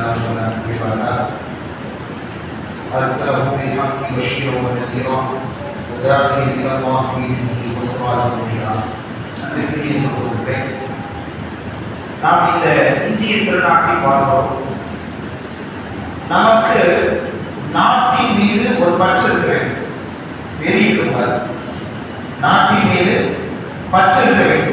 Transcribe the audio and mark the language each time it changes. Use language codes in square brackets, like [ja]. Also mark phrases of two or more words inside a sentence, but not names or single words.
[ar] رسول الله أرسله بالحق بشيرا ونذيرا وداعيا إلى الله بإذنه وسراجا منيرا. [ta] அன்பிற்குரிய சகோதரர்களே, நாம் இந்த இந்திய திருநாட்டில் வாழ்கிறோம். நமக்கு நாட்டின் மீது ஒரு பற்று இருக்கிறது, வெறி இருக்கிறது. நாட்டின் மீது பற்று இருக்கிறது.